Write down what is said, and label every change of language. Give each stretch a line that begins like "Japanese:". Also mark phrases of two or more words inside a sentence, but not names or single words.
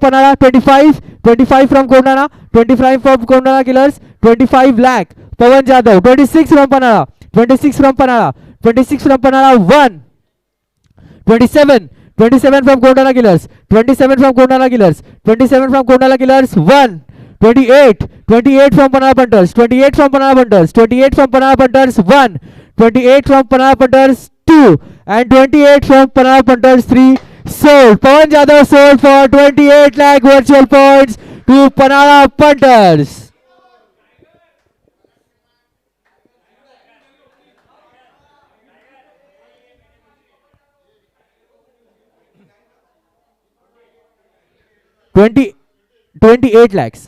English: Panara, 25, 25 from Kondana, 25 from Kondana Killers, 25 lakh, Pawan Jadhav, 26 from Panara, 26 from Panara, 26 from Panara, 1, 27, 27 from Kondana Killers, 27 from Kondana Killers, 27 from Kondana Killers, 1, 28, 28 from Panara Punters, 28 from Panara Punters, 28 from Panara Punters, 1, 28 from Panara Punters, 2, and 28 from Panara Punters, 3 sold. Pawan Jadhav sold for 28 lakh virtual points to Panara Punters. $28 lakhs.